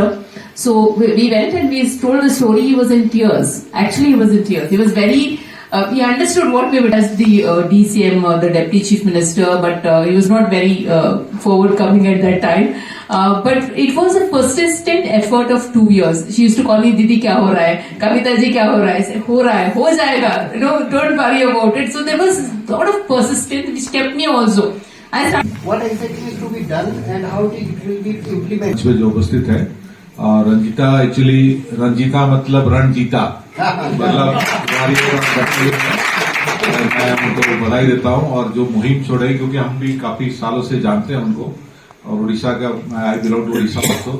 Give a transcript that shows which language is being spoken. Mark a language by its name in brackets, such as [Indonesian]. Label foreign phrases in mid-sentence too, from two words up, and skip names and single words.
[English] So we went and we told the story. He was in tears. Actually, he was in tears. He was very. He understood what we were as the DCM, the Deputy Chief Minister, but he was not very forward-coming at that time. But it was a persistent effort of 2 years. She used to call me, [Hindi] दीदी, क्या हो रहा है? कविता जी, क्या हो रहा है? [English] I said, [Hindi] हो रहा है, हो जाएगा. [English] Don't worry about it. So there was a lot of persistence which kept me also. what exactly is to be done and how it will be implemented? [Hindi] में जो उपस्थित है और रंजीता एक्चुअली रंजीता मतलब रणजीता मतलब मैं उनको बधाई देता हूं और जो मुहिम छोड़े क्योंकि हम भी काफी सालों से जानते हैं उनको और उड़ीसा का [English] I belong to Odisha also.